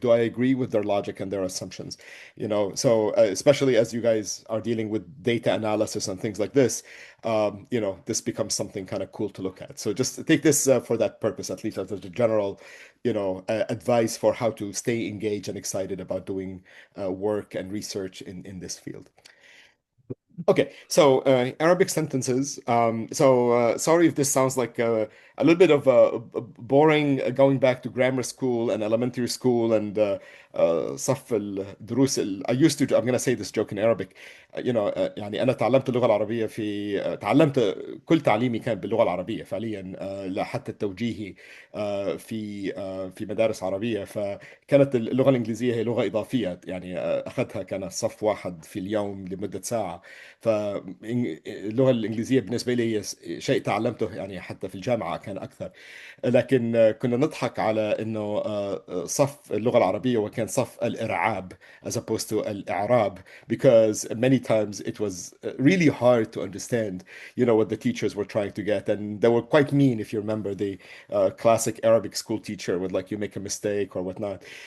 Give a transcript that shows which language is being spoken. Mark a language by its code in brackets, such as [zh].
[en] Do I agree with their logic and their assumptions? So especially as you guys are dealing with data analysis and things like this, this becomes something kind of cool to look at. So just take this for that purpose, at least as a general, advice for how to stay engaged and excited about doing work and research in this field. Okay, so Arabic sentences. Sorry if this sounds like a little bit of boring, going back to grammar school and elementary school and [ar] صف الدروس. [en] I used to. I'm gonna say this joke in Arabic. [ar] يعني أنا تعلمت اللغة العربية تعلمت كل تعليمي كان باللغة العربية فعليا، حتى التوجيهي في مدارس عربية. فكانت اللغة الإنجليزية هي لغة إضافية، يعني أخذتها كان صف واحد في اليوم لمدة ساعة. فاللغة الإنجليزية بالنسبة لي هي شيء تعلمته يعني حتى في الجامعة كان أكثر. لكن كنا نضحك على إنه صف اللغة العربية وكان صف الإرعاب [en] as opposed to [ar] الإعراب, [en] because many times it was really hard to understand, what the teachers were trying to get. And they were quite mean, if you remember the classic Arabic school teacher would, like, you make a mistake or whatnot.